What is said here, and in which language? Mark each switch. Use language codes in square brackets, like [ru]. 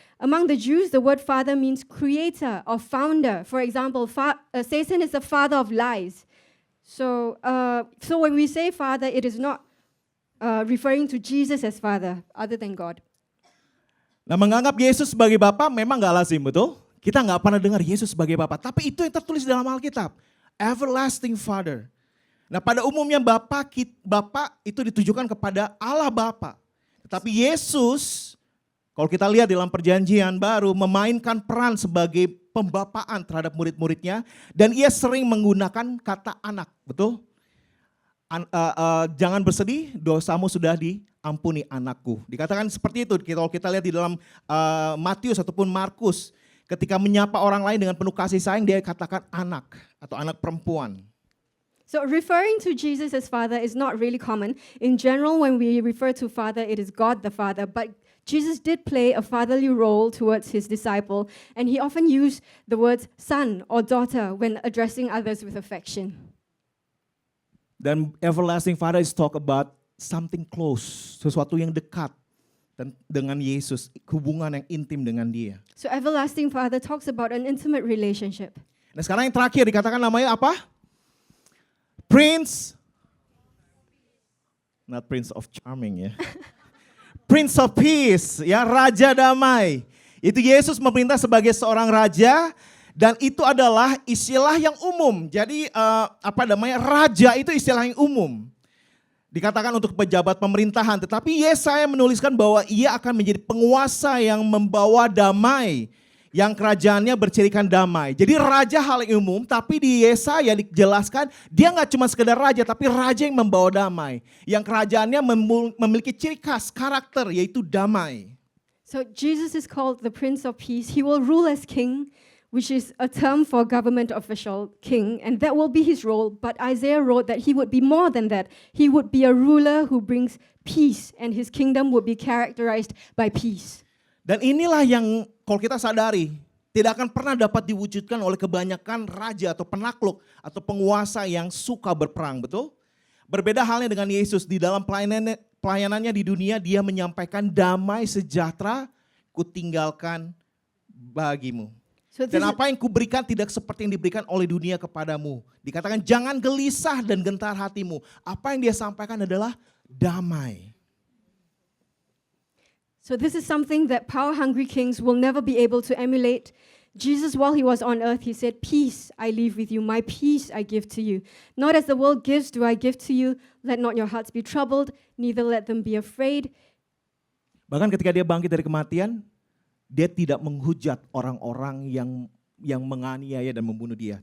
[en] Among the Jews, the word Father means creator or founder. For example, Satan is the father of lies. So when we say Father, it is not referring to Jesus as Father, other than God. [id] Nah, menganggap Yesus sebagai Bapa memang gak lazim, betul? Kita gak pernah dengar Yesus sebagai Bapa, tapi itu yang tertulis dalam Alkitab. Everlasting Father. Nah, pada umumnya Bapa itu ditujukan kepada Allah Bapa. Tetapi Yesus, kalau kita lihat dalam Perjanjian Baru, memainkan peran sebagai pembapaan terhadap murid-muridnya, dan ia sering menggunakan kata anak, betul? Jangan bersedih, dosamu sudah diampuni anakku. Dikatakan seperti itu. Kalau kita lihat di dalam Matius ataupun Markus, ketika menyapa orang lain dengan penuh kasih sayang, dia katakan anak atau anak perempuan. [en] So referring to Jesus as Father is not really common. In general, when we refer to Father, it is God the Father. But Jesus did play a fatherly role towards his disciple, and he often used the words son or daughter when addressing others with affection. [id] Dan [en] everlasting Father is talk about something close, [id] sesuatu yang dekat dengan Yesus, hubungan yang intim dengan dia. [en] So everlasting Father talks about an intimate relationship. [id] Nah, sekarang yang terakhir dikatakan namanya apa? [en] Prince, not Prince of Charming [id] ya. Prince of Peace, ya, Raja Damai. Itu Yesus memerintah sebagai seorang raja. Dan itu adalah istilah yang umum. Jadi raja itu istilah yang umum. Dikatakan untuk pejabat pemerintahan, tetapi Yesaya menuliskan bahwa ia akan menjadi penguasa yang membawa damai, yang kerajaannya bercirikan damai. Jadi raja hal yang umum, tapi di Yesaya dijelaskan dia nggak cuma sekedar raja, tapi raja yang membawa damai, yang kerajaannya memiliki ciri khas karakter yaitu damai. [en] So Jesus is called the Prince of Peace. He will rule as king, which is a term for government official, king, and that will be his role. But Isaiah wrote that he would be more than that. He would be a ruler who brings peace, and his kingdom would be characterized by peace. [id] Dan inilah yang kalau kita sadari, tidak akan pernah dapat diwujudkan oleh kebanyakan raja atau penakluk atau penguasa yang suka berperang, betul? Berbeda halnya dengan Yesus, di dalam pelayanannya di dunia, dia menyampaikan damai sejahtera kutinggalkan bagimu. [en] So [id] Dan apa yang kuberikan tidak seperti yang diberikan oleh dunia kepadamu. Dikatakan jangan gelisah dan gentar hatimu. Apa yang dia sampaikan adalah damai. [en] So this is something that power-hungry kings will never be able to emulate. Jesus, while he was on earth, he said, "Peace I leave with you, my peace I give to you. Not as the world gives do I give to you. Let not your hearts be troubled, neither let them be afraid." [id] Bahkan ketika dia bangkit dari kematian, dia tidak menghujat orang-orang yang menganiaya dan membunuh dia.